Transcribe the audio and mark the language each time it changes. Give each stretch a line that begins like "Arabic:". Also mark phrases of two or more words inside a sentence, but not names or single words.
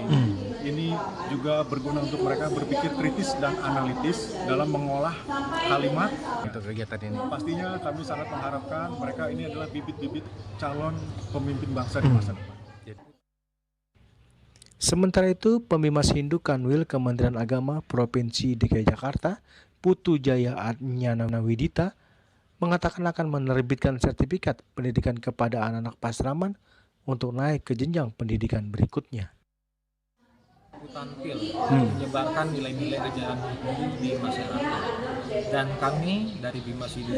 Indonesian: Ini juga berguna untuk mereka berpikir kritis dan analitis dalam mengolah kalimat. Untuk kegiatan ini, Pastinya kami sangat mengharapkan mereka ini adalah bibit-bibit calon pemimpin bangsa di masa depan. Sementara itu, Pemimas Hindu Kanwil Kementerian Agama Provinsi DKI Jakarta, Putu Jaya Adnyana Widita, mengatakan akan menerbitkan sertifikat pendidikan kepada anak-anak Pasraman untuk naik ke jenjang pendidikan berikutnya. Tampil menyebarkan nilai-nilai ajaran Hindu di masyarakat, dan kami dari Bimas Hindu